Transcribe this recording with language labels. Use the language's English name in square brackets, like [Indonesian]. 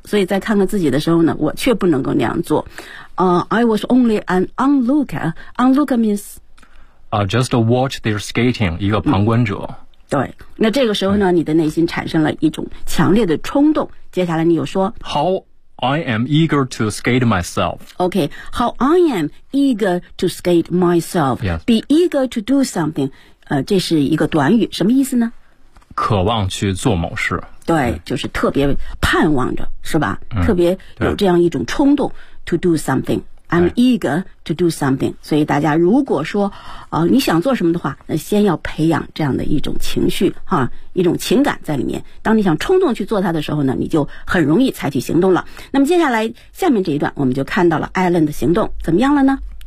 [Chinese] 所以在看看自己的时候呢，我却不能够那样做。 [English] I was only an onlooker. Onlooker means, just watch their skating. [Chinese] 一个旁观者。对，那这个时候呢，你的内心产生了一种强烈的冲动。接下来你有说 [English] ，How I am eager to skate myself. Okay, how I am eager to skate myself. Yes. Be eager to do something. [Chinese] 这是一个短语，什么意思呢？渴望去做某事。对，就是特别盼望着，是吧？特别有这样一种冲动。 [English] To do something, I'm eager to do something. [Chinese] 所以大家如果说，你想做什么的话，那先要培养这样的一种情绪哈，一种情感在里面。当你想冲动去做它的时候呢，你就很容易采取行动了。那么接下来下面这一段，我们就看到了 Alan 的行动怎么样了呢